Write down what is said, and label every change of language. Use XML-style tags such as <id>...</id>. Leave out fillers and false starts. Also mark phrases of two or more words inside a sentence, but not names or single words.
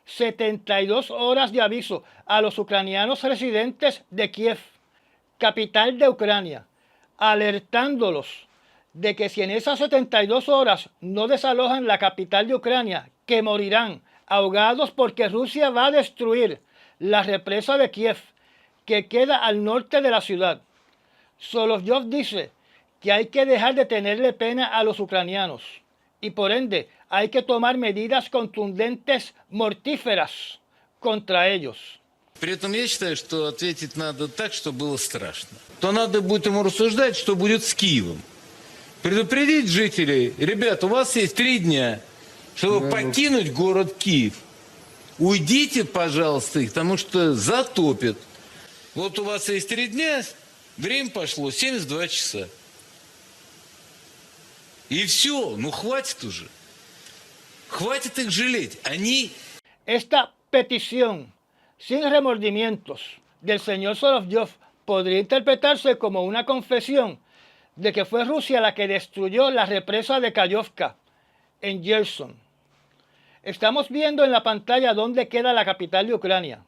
<es>72 horas de aviso a los ucranianos residentes de Kiev, capital de Ucrania, alertándolos de que si en esas 72 horas no desalojan la capital de Ucrania, que morirán ahogados porque Rusia va a destruir la represa de Kiev, que queda al norte de la ciudad. Solovjov dice que hay que dejar de tenerle pena a los ucranianos y por ende hay que tomar medidas contundentes, mortíferas contra ellos.</es> <ru>При этом я считаю, что ответить надо так, чтобы было страшно. То надо будет ему рассуждать, что будет с Киевом. Предупредить жителей: ребят, у вас есть 3 дня, чтобы покинуть город Киев. Уйдите, пожалуйста, их, потому что затопят. Вот у вас есть 3 дня, время пошло 72 часа. И все, ну хватит уже. Хватит их жалеть. Они...</ru> <es>Esta petición sin remordimientos del señor Solovjov podría interpretarse como una confesión de que fue Rusia la que destruyó la represa de Kayovka en Gerson. Estamos viendo en la pantalla dónde queda la capital de Ucrania.</es>